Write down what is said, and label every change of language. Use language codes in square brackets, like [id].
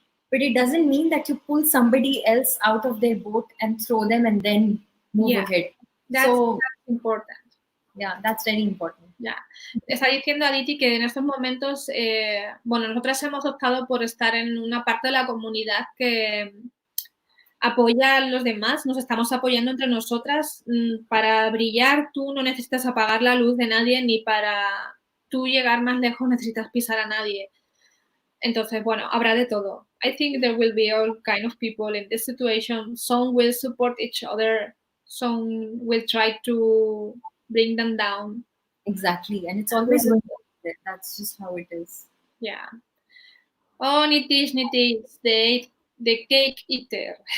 [en] But it doesn't mean that you pull somebody else out of their boat and throw them and then move ahead. That's important. Yeah, that's very important. Ya. [es] Está diciendo Aditi que en estos momentos, bueno, nosotras hemos optado por estar en una parte de la comunidad que apoya a los demás, nos estamos apoyando entre nosotras. Para brillar tú no necesitas apagar la luz de nadie, ni para tú llegar más lejos necesitas pisar a nadie. Entonces, bueno, habrá de todo. [en] I think there will be all kind of people in this situation. Some will support each other, some will try to bring them down. Exactly, and it's always going to be there. That's just how it is. Yeah. Oh, Nitish, the cake eater.